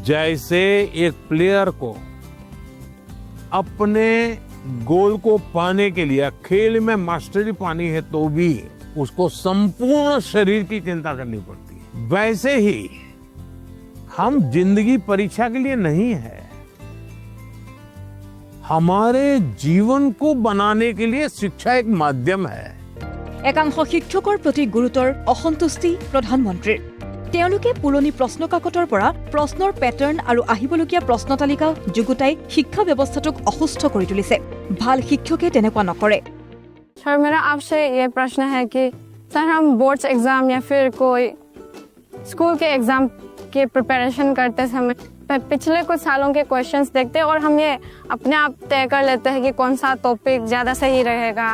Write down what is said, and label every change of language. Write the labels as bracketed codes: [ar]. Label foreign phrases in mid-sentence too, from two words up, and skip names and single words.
[hi] जैसे एक प्लेयर को अपने गोल को पाने के लिए खेल में मास्टरी पानी है तो भी उसको संपूर्ण शरीर की चिंता करनी पड़ती है, वैसे ही हम जिंदगी परीक्षा के लिए नहीं है, हमारे जीवन को बनाने के लिए शिक्षा एक माध्यम है। [as] একাংশ শিক্ষকৰ প্ৰতি গুৰুতৰ অসন্তুষ্টি প্ৰধানমন্ত্ৰীৰ। তেওঁলোকে পুৰণি প্ৰশ্ন কাকতৰ পৰা প্ৰশ্নৰ পেটাৰ্ণ আৰু আহিবলগীয়া প্ৰশ্ন তালিকা যুগুতাই শিক্ষা ব্যৱস্থাটোক অসুস্থ কৰি তুলিছে। ভাল শিক্ষকে তেনেকুৱা নকৰে। [hi] सर मेरा आपसे ये प्रश्न है कि सर हम [en] boards exam [hi] या फिर कोई स्कूल के एग्जाम के प्रिपरेशन करते समय पिछले कुछ सालों के क्वेश्चंस देखते हैं और हम ये अपने आप तय कर लेते हैं कि कौन सा टॉपिक ज्यादा सही रहेगा।